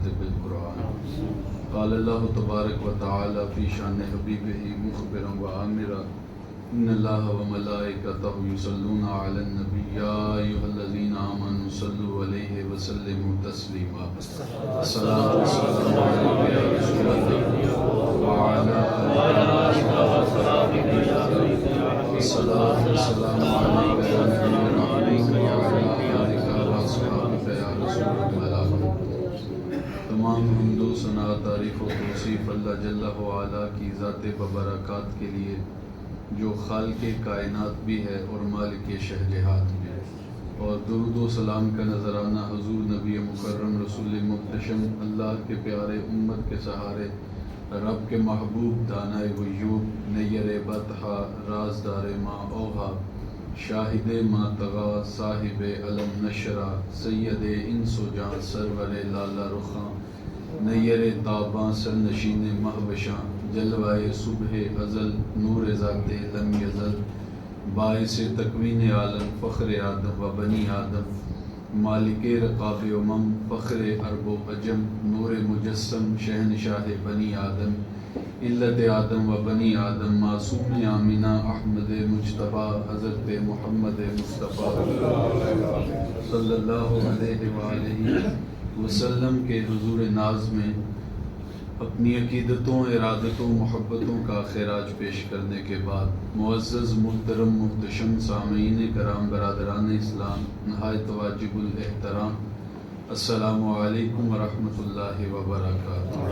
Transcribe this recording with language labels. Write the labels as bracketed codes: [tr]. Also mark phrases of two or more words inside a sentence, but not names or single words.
[ar] بالقرآن قال الله تبارك وتعالى في شأن حبيبه مخبرا وآمرا إن الله وملائكته يصلون على النبي يا أيها الذين آمنوا صلوا عليه وسلموا تسليما الصلاة والسلام عليك يا رسول الله وعلى آله وصحبه الصلاة والسلام عليك يا نبي الرحمة وعلى آلك وأصحابك يا رسول الله. [ur] تمام حمد و ثنا تعریف و توصیف اللہ جل وعلا کی ذات ببرکات کے لیے جو خالق کائنات بھی ہے اور مالک شہجہات بھی ہے، اور درود و سلام کا نذرانہ حضور نبی مکرم رسول محتشم اللہ کے پیارے امت کے سہارے رب کے محبوب دانائے غیوب نیر بطحا رازدار ما اوہا شاہد ما تغا صاحب علم نشرہ سید انس و جان سرور لالا رخاں نیر تاباں سرنشین مہوشاں جلوائے صبح ازل نور ذات لم یزل باعث تکوین عالم فخر آدم و بنی آدم مالک رقاب امم فخر عرب و عجم نور مجسم شہنشاہ بنی آدم علت آدم و بنی آدم معصوم آمینہ احمد مجتبیٰ حضرت محمد مصطفیٰ [ar] صلی اللہ علیہ وآلہ وسلم [ur] کے حضور ناز میں اپنی عقیدتوں ارادتوں محبتوں کا خراج پیش کرنے کے بعد معزز محترم محتشم سامعین کرام برادران اسلام نہایت واجب الاحترام [ar] السلام علیکم ورحمۃ اللہ وبرکاتہ۔